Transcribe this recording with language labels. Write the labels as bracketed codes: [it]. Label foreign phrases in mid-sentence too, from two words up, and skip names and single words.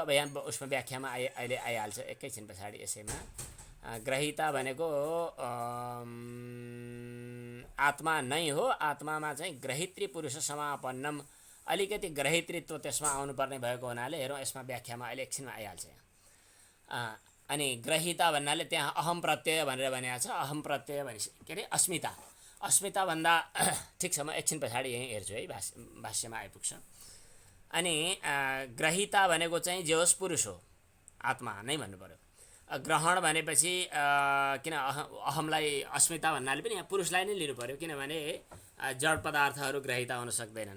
[ne] अब यहाँ उसमा व्याख्यामा अहिले आइहाल्छ एकैछिन पछाडि। यसैमा ग्रहिता भनेको आत्मा नै हो। आत्मामा चाहिँ [sa] ग्रहित्री पुरुष समापन्नम, [ne] अलिकति ग्रहित्रीत्व त्यसमा आउनुपर्ने भएको हुनाले हेरौँ यसमा व्याख्यामा अहिले एकछिनमा आइहाल्छ यहाँ। अनि ग्रहिता भन्नाले त्यहाँ अहम प्रत्यय भनेर भनेको छ। अहम प्रत्यय भनेपछि के अरे अस्मिता। अस्मिता भन्दा ठिक छ, म एकछिन पछाडि यहीँ हेर्छु है, भाष्यमा आइपुग्छ। अनि ग्रहिता भनेको चाहिँ जे होस् पुरुष हो, आत्मा नै भन्नु पर्यो। ग्रहण भनेपछि किन अहमलाई अस्मिता भन्नाले पनि यहाँ पुरुषलाई नै लिनु पर्यो, किनभने जड पदार्थहरू ग्रहिता हुन सक्दैनन्।